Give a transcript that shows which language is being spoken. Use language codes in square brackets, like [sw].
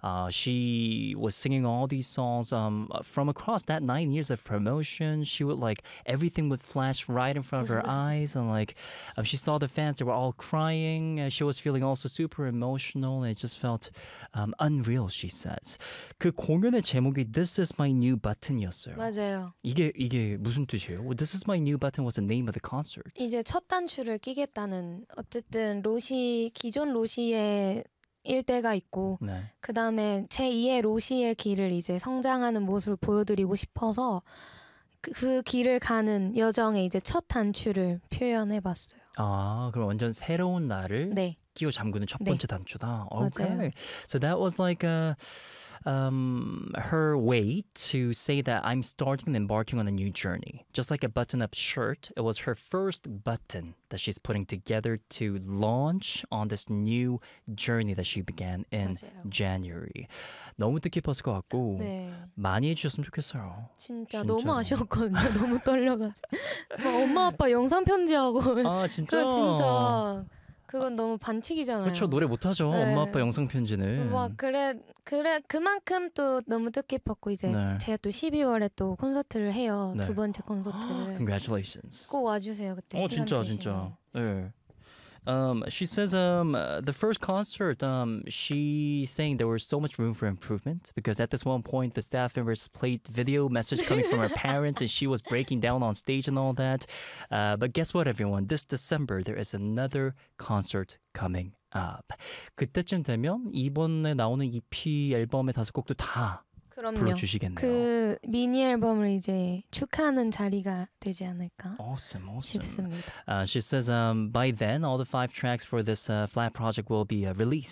[en] She was singing all these songs. From across that 9 years of promotion, she would like everything would flash right in front of her eyes, and like she saw the fans, they were all crying. She was feeling also super emotional, and it just felt unreal. She says, [ko] 그 공연의 제목이 This is my new button이었어요. 맞아요. 이게 무슨 뜻이에요? [en] Well, This is my new button was the name of the concert. [ko] 이제 첫 단추를 끼겠다는 어쨌든 로시 기존 로시의 일대가 있고 네. 그 다음에 제2의 로시의 길을 이제 성장하는 모습을 보여드리고 싶어서 그 길을 가는 여정의 이제 첫 단추를 표현해봤어요. 아 그럼 완전 새로운 나를 네. 끼워 잠그는 첫 번째 네. 단추다. Okay. 맞아요. [en] So that was like a her way to say that I'm starting and embarking on a new journey. Just like a button-up shirt, it was her first button that she's putting together to launch on this new journey that she began in [ko] 맞아요. January. 너무 뜻깊었을 것 같고 네. 많이 해주셨으면 좋겠어요. 진짜 너무 아쉬웠거든요. 너무 떨려가지고. 엄마 아빠 영상 편지하고 아 진짜? 진짜 그건 너무 반칙이잖아요. 그렇죠. 노래 못하죠. 네. 엄마 아빠 영상 편지는. 막 그래 그만큼 또 너무 뜻깊었고 이제 네. 제가 또 12월에 또 콘서트를 해요. 네. 두 번째 콘서트를. [en] Congratulations. [ko] 꼭 와주세요. 그때 시간 진짜 되시면. 진짜. 네. [en] She says the first concert, she's saying there was so much room for improvement because at this one point, the staff members played video message coming from her parents and she was breaking down on stage and all that. But guess what, everyone? This December, there is another concert coming up. [ko] 그때쯤 되면 이번에 나오는 EP 앨범의 다섯 곡도 다 그럼요. 불러주시겠네요. 그 미니 앨범을 이제 축하하는 자리가 되지 않을까? [en] Awesome, awesome. [ko] 싶습니다. [en] She says, by then, all the five tracks for this flat project will be released.